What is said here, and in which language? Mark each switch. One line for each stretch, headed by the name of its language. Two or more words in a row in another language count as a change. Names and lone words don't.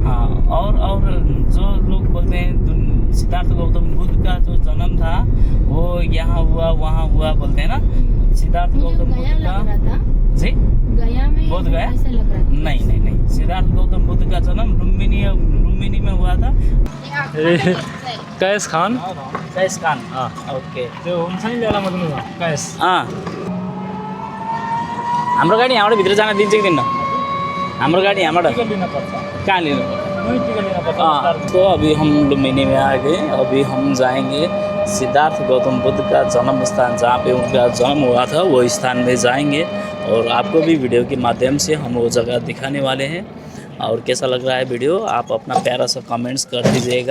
Hindi: हाँ, और जो लोग बोलते हैं सिद्धार्थ गौतम बुद्ध का जो जन्म था वो यहाँ हुआ वहाँ हुआ बोलते हैं ना। सिद्धार्थ गौतम बुद्ध का जी गया में बोध गया ऐसा लग रहा था। नहीं, सिद्धार्थ गौतम बुद्ध का जन्म लुम्बिनी में हुआ था। कैस खान हाँ ओके।
Nepali: त्यो हुन्छ नि बेलामधुन कैस हाम्रो गाडी यहाँबाट भित्र जान दिन्छ कि दिन्न? हाम्रो गाड़ी यहाँबाट कहाँ लिनु?
Hindi: तो अभी हम लुम्बिनी में आ गए। अभी हम जाएंगे सिद्धार्थ गौतम बुद्ध का जन्म स्थान, जहाँ पे उनका जन्म हुआ था वो स्थान में जाएंगे, और आपको भी वीडियो के माध्यम से हम वो जगह दिखाने वाले हैं। और कैसा लग रहा है वीडियो, आप अपना प्यारा सा कमेंट्स कर दीजिएगा।